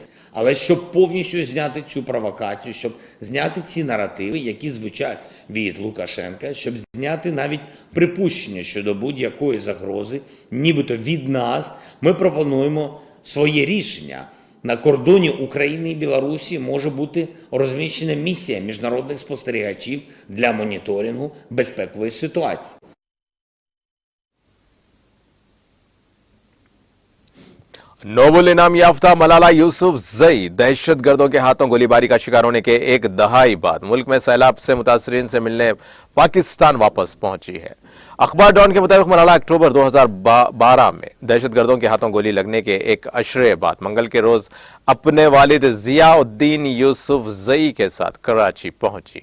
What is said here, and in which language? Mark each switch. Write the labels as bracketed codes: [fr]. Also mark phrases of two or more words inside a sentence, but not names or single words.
[uk] Але щоб повністю зняти цю провокацію, щоб зняти ці наративи, які звучать від Лукашенка, щоб зняти навіть припущення щодо будь-якої загрози, нібито від нас, ми пропонуємо своє рішення. На кордоні України і Білорусі може бути розміщена місія міжнародних спостерігачів для моніторингу безпекової ситуації. [ur] نوبل انعام یافتہ ملالہ یوسفزئی دہشتگردوں کے ہاتھوں گولیباری کا شکار ہونے کے ایک دہائی بعد ملک میں سیلاب سے متاثرین سے ملنے پاکستان واپس پہنچی ہے. اخبار ڈان کے مطابق ملالہ اکتوبر 2012 میں دہشتگردوں کے ہاتھوں گولی لگنے کے ایک عشرے بعد منگل کے روز اپنے والد ضیاءالدین یوسفزئی کے ساتھ کراچی پہنچی.